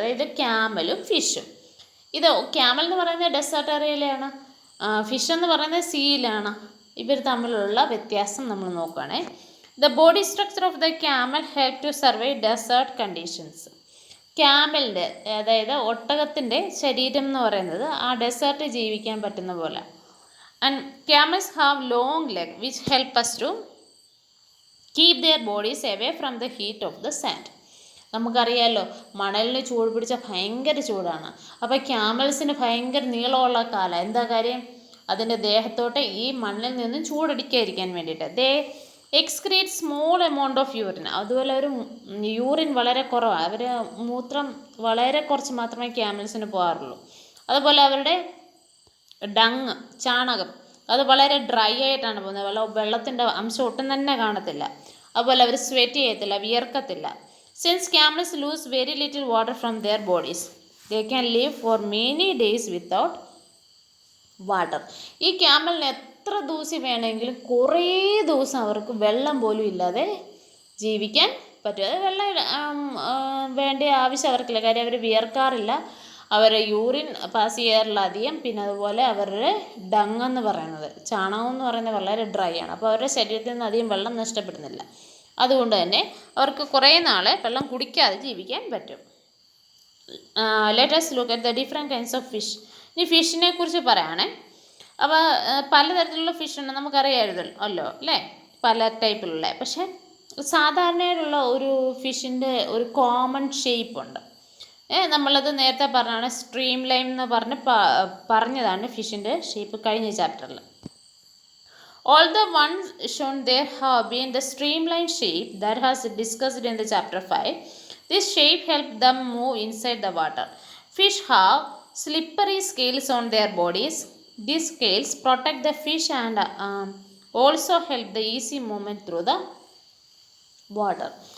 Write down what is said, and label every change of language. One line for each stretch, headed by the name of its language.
Malayalam: അതായത് ക്യാമലും ഫിഷും. ഇത് ക്യാമൽ എന്ന് പറയുന്നത് ഡെസേർട്ട് ഏരിയയിലാണ്, ഫിഷ് എന്ന് പറയുന്നത് സീയിലാണ്. ഇവർ തമ്മിലുള്ള വ്യത്യാസം നമ്മൾ നോക്കുകയാണേ.
English: The body structure of the camel help to survive desert conditions.
Malayalam: ക്യാമലിൻ്റെ, അതായത് ഒട്ടകത്തിൻ്റെ ശരീരം എന്ന് പറയുന്നത് ആ ഡെസേർട്ട് ജീവിക്കാൻ പറ്റുന്ന പോലെ.
English: And camels have long legs which help us to keep their bodies away from the heat of the sand.
Malayalam: നമുക്കറിയാമല്ലോ, മണലിന് ചൂട് പിടിച്ചാൽ ഭയങ്കര ചൂടാണ്. അപ്പോൾ ക്യാമൽസിന് ഭയങ്കര നീളമുള്ള കാലം. എന്താ കാര്യം? അതിൻ്റെ ദേഹത്തോട്ട് ഈ മണ്ണിൽ നിന്നും ചൂടടിക്കാതിരിക്കാൻ വേണ്ടിയിട്ട്.
English: They excrete small amount of urine.
Malayalam: അതുപോലെ ഒരു യൂറിൻ വളരെ കുറവാണ്. അവർ മൂത്രം വളരെ കുറച്ച് മാത്രമേ ക്യാമൽസിന് പോകാറുള്ളൂ. അതുപോലെ അവരുടെ ഡങ്, ചാണകം, അത് വളരെ ഡ്രൈ ആയിട്ടാണ് പോകുന്നത്. വെള്ളത്തിൻ്റെ അംശം ഒട്ടും തന്നെ കാണത്തില്ല. അതുപോലെ അവർ സ്വെറ്റ് ചെയ്യത്തില്ല, വിയർക്കത്തില്ല.
English: Since camels lose very little water from their bodies, they can live for many days without water.
Malayalam: ഈ ക്യാമലിന് എത്ര ദിവസം വേണമെങ്കിലും കുറേ ദിവസം അവർക്ക് വെള്ളം പോലും ഇല്ലാതെ ജീവിക്കാൻ പറ്റും. അത് വെള്ളം വേണ്ട ആവശ്യം അവർക്കില്ല. കാര്യം അവർ വിയർക്കാറില്ല, അവരെ യൂറിൻ പാസ് ചെയ്യാറില്ല അധികം. പിന്നെ അതുപോലെ അവരുടെ ഡങ് എന്ന് പറയുന്നത്, ചാണകം എന്ന് പറയുന്നത് വളരെ ഡ്രൈ ആണ്. അപ്പോൾ അവരുടെ ശരീരത്തിൽ നിന്ന് അധികം വെള്ളം നഷ്ടപ്പെടുന്നില്ല. അതുകൊണ്ട് തന്നെ അവർക്ക് കുറേ നാൾ വെള്ളം കുടിക്കാതെ ജീവിക്കാൻ പറ്റും.
English: Let us look at the different kinds of fish.
Malayalam: ഇനി ഫിഷിനെ കുറിച്ച് പറയുകയാണേ. അപ്പോൾ പലതരത്തിലുള്ള ഫിഷ് ഉണ്ട്, നമുക്കറിയാമല്ലോ അല്ലേ, പല ടൈപ്പിലുള്ള. പക്ഷേ സാധാരണയായിട്ടുള്ള ഒരു ഫിഷിൻ്റെ ഒരു കോമൺ ഷേപ്പ് ഉണ്ട്. നമ്മളത് നേരത്തെ പറഞ്ഞാണ്, സ്ട്രീം ലൈൻ എന്ന് പറഞ്ഞതാണ് ഫിഷിൻ്റെ ഷേപ്പ് കഴിഞ്ഞ ചാപ്റ്ററിൽ.
English: All the ones shown there have been the streamline shape that has discussed in the chapter 5. This shape helps them move inside the water. Fish have slippery scales on their bodies. These scales protect the fish and also help the easy movement through the water.